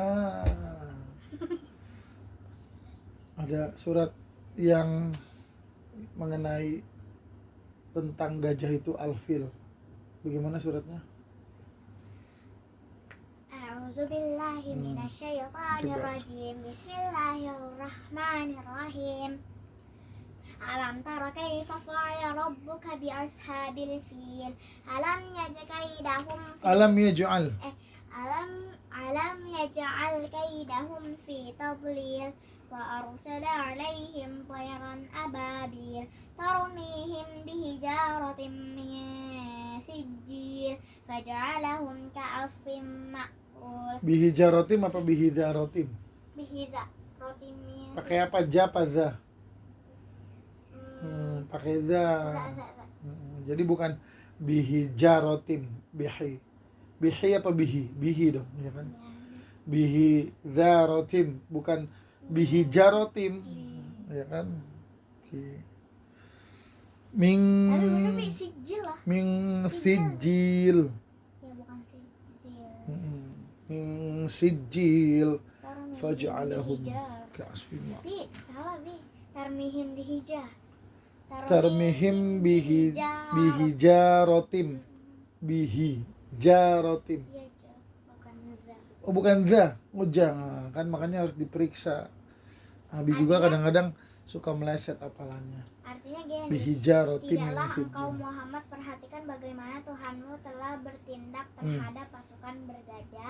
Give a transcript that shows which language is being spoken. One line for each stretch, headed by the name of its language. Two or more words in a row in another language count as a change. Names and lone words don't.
Indonesian: Ada surat yang mengenai tentang gajah itu Al-Fil. Bagaimana suratnya?
Arabic: أعوذ بالله من الشيطان الرجيم. بسم الله الرحمن الرحيم. ألم تر كيف فعل ربك بأصحاب الفيل. ألم يجعل كيدهم في تضليل وأرسل عليهم طيرا أبابيل ترميهم بحجارة من سجيل فجعلهم كعصف مأكول.
Indonesian: Bihijaratim apa bihijaratim?
Arabic: بحجارة من.
Indonesian: Pakai apa? Ja apa za? Pakai za. Jadi bukan bihijaratim, bihi apa bihi dong, ya kan? Bihijaratim, bukan bihijaratim, ya kan?
Arabic: من سجيل.
Indonesian: Ya bukan sijil.
Arabic: من سجيل فجعلهم كعصف مأكول.
Indonesian: Salah bi.
Arabic: ترميهم بحجا. ترميهم بحجارة. Bihijaratim.
Indonesian: Iya, bukan za. Oh bukan za, oh jangan kan, makanya harus diperiksa. Abi juga kadang-kadang suka meleset hafalannya. Artinya gini, Bihijaratim. tidaklah engkau Muhammad perhatikan bagaimana Tuhanmu telah bertindak terhadap pasukan bergajah.